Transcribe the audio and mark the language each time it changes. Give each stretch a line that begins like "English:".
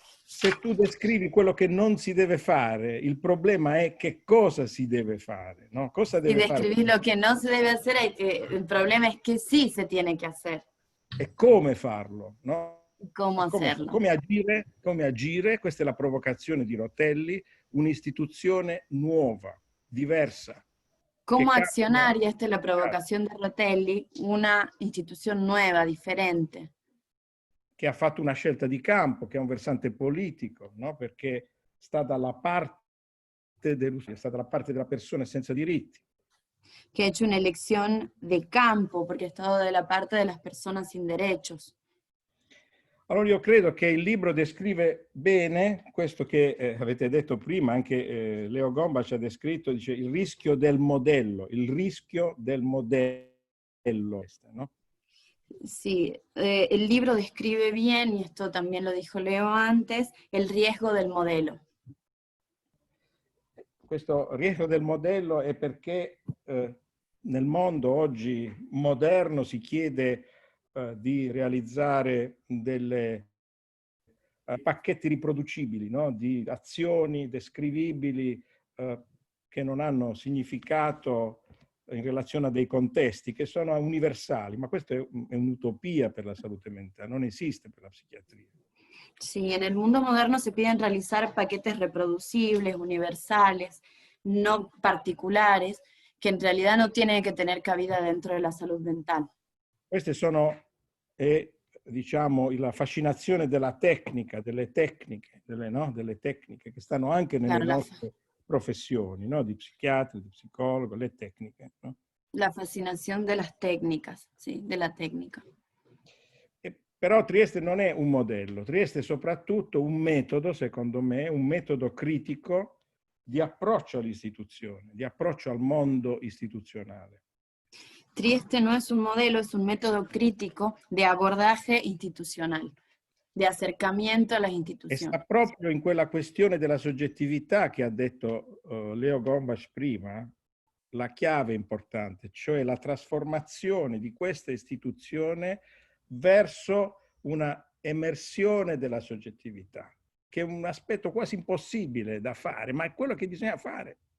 Italian: Se tu descrivi quello che non si deve fare, il problema è che cosa si debe fare, ¿no? Cosa debe
Spanish: si describís lo que no se debe hacer, el problema es que sí se tiene que hacer.
Italian: E come farlo, no?
Spanish: ¿Cómo hacerlo?
Italian: Come agire, questa è la provocazione di Rotelli, un'istituzione nuova, diversa.
Spanish: ¿Cómo accionar? Y esta es la provocación de Rotelli, una institución nueva, diferente.
Italian: Che ha fatto una scelta di campo, che ha un versante politico, no? Perché sta dalla parte della persona senza diritti.
Spanish: Que ha hecho una elección de campo, porque ha estado de la parte de las personas sin derechos.
Italian: Allora io credo che il libro descrive bene questo che avete detto prima, anche Leo Gombach ha descritto, dice il rischio del modello, ¿no?
Spanish: Sí, el libro describe bien, y esto también lo dijo Leo antes, el riesgo del modelo.
Italian: Questo riesgo del modello è perché nel mondo oggi moderno si chiede di realizzare delle pacchetti riproducibili, no? Di azioni descrivibili che non hanno significato in relazione a dei contesti, che sono universali, ma questa è un'utopia per la salute mentale, non esiste per la psichiatria.
Spanish: Sí, en el mundo moderno se piden realizar paquetes reproducibles, universales, no particulares, que en realidad no tienen que tener cabida dentro de la salud mental.
Italian: Queste sono, diciamo, la fascinazione della tecnica, delle tecniche che stanno anche nelle nostre professioni, no? Di psichiatra, di psicologo, le tecniche. No?
Spanish: La fascinación de las técnicas, sí, de la técnica.
Italian: Però Trieste non è un modello, Trieste è soprattutto un metodo, secondo me, un metodo critico di approccio all'istituzione, di approccio al mondo istituzionale.
Spanish: Trieste no es un modelo, es un método crítico de abordaje institucional, de acercamiento a las instituciones.
Italian: E sta proprio in quella questione della soggettività che ha detto Leo Gombach prima, la chiave importante, cioè la trasformazione di questa istituzione verso una emersione della soggettività, che è un aspetto quasi impossibile da fare, ma è quello che bisogna fare.